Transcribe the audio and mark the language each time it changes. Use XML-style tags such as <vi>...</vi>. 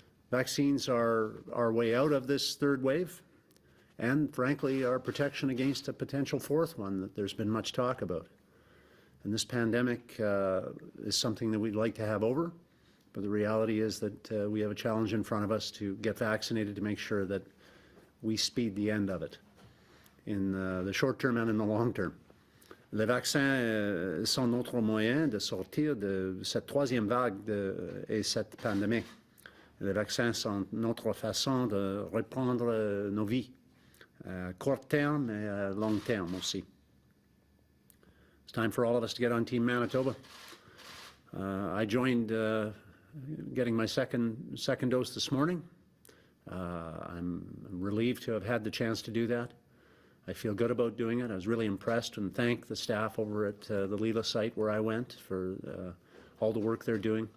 <en>Vaccines are our way out of this third wave, and frankly, our protection against a potential fourth one that there's been much talk about. And this pandemic is something that we'd like to have over, but the reality is that we have a challenge in front of us to get vaccinated to make sure that we speed the end of it in the short term and in the long term.</en> <fr>Les vaccins sont notre moyen de sortir de cette troisième vague et cette pandémie. Les vaccins sont notre façon de reprendre nos vies, à court terme et à long terme aussi.</fr> <en>It's time for all of us to get on Team Manitoba. I joined getting my second dose this morning. I'm relieved to have had the chance to do that. I feel good about doing it. I was really impressed and thank the staff over at the Lila site where I went for all the work they're doing.</en>